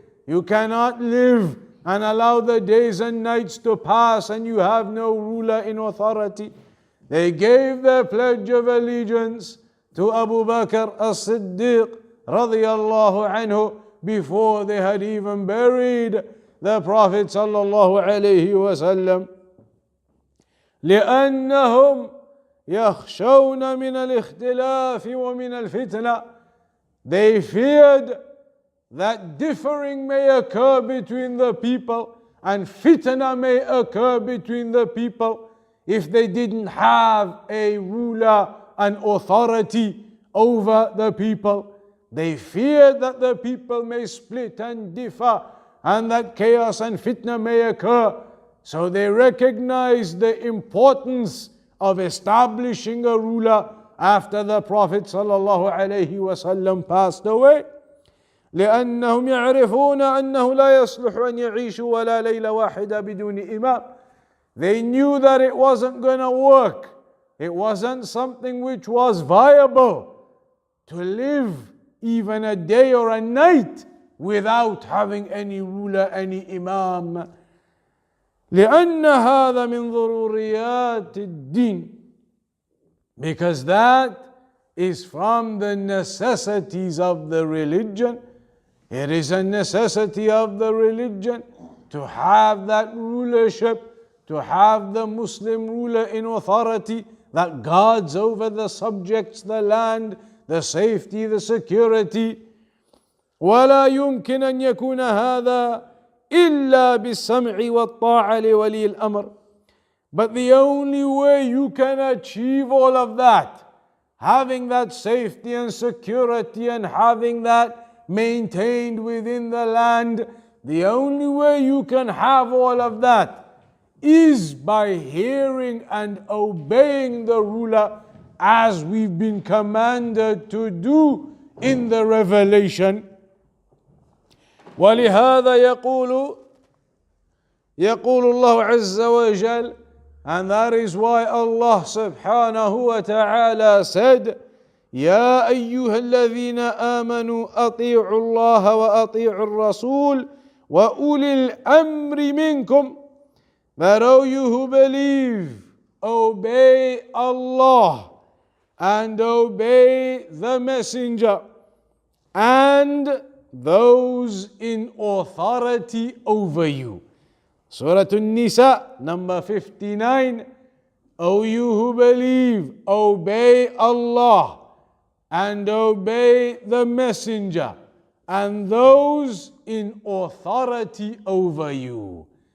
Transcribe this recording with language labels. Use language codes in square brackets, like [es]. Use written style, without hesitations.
[en] You cannot live and allow the days and nights to pass and you have no ruler in authority. They gave their pledge of allegiance to Abu Bakr as-Siddiq radiyallahu anhu before they had even buried the Prophet sallallahu alayhi wasallam. [ar] لأنهم يخشون من الاختلاف ومن الفتنة. [en] They feared that differing may occur between the people and fitna may occur between the people if they didn't have a ruler and authority over the people. They feared that the people may split and differ and that chaos and fitna may occur. So they recognized the importance of establishing a ruler after the Prophet ﷺ passed away. [ar] لأنهم يعرفون أنه لا يصلح أن يعيشوا ولا ليلة واحدة بدون إمام. [en] They knew that it wasn't going to work. It wasn't something which was viable to live even a day or a night without having any ruler, any imam. [ar] لأن هذا من ضروريات الدين. [en] Because that is from the necessities of the religion. It is a necessity of the religion to have that rulership, to have the Muslim ruler in authority that guards over the subjects, the land, the safety, the security. [ar] ولا يمكن أن يكون هذا إلا بالسمع والطاعة لولي الأمر. [en] But the only way you can achieve all of that, having that safety and security and having that maintained within the land, the only way you can have all of that is by hearing and obeying the ruler as we've been commanded to do in the revelation. [ar] ولهذا يقول الله عز وجل, [en] and that is why Allah subhanahu wa ta'ala said, [ar] يا أيها الذين آمنوا أطيعوا الله وأطيعوا الرسول وأولي الأمر منكم. [en] That O you who believe, obey Allah and obey the messenger and those in authority over you. Surah An-Nisa, number 59. O you who believe, obey Allah and obey the messenger and those in authority over you.